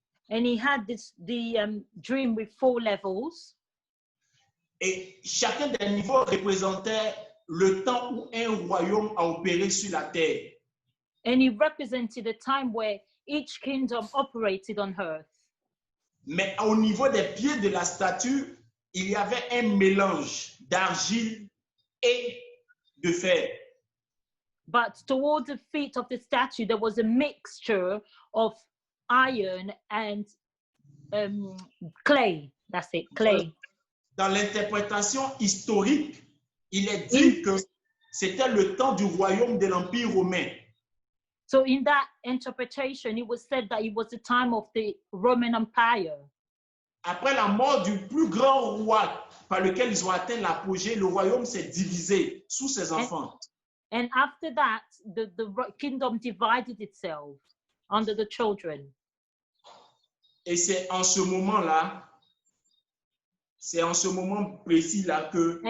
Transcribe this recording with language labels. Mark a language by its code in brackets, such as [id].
[en] And he had the dream with 4 levels. [fr] Et chacun des niveaux représentait le temps où un royaume a opéré sur la terre. [en] And he represented a time where each kingdom operated on earth. [fr] Mais au niveau des pieds de la statue, il y avait un mélange d'argile et de fer. [en] But toward the feet of the statue, there was a mixture of iron and clay. That's it, clay. [fr] Dans l'interprétation historique, il est dit que c'était le temps du royaume de l'Empire romain. [en] So in that interpretation, it was said that it was the time of the Roman Empire. [fr] Après la mort du plus grand roi par lequel ils ont atteint l'apogée, le royaume s'est divisé sous ses enfants. [en] And after that, the kingdom divided itself under the children. [fr] Et c'est en ce moment-là, c'est en ce moment précis-là que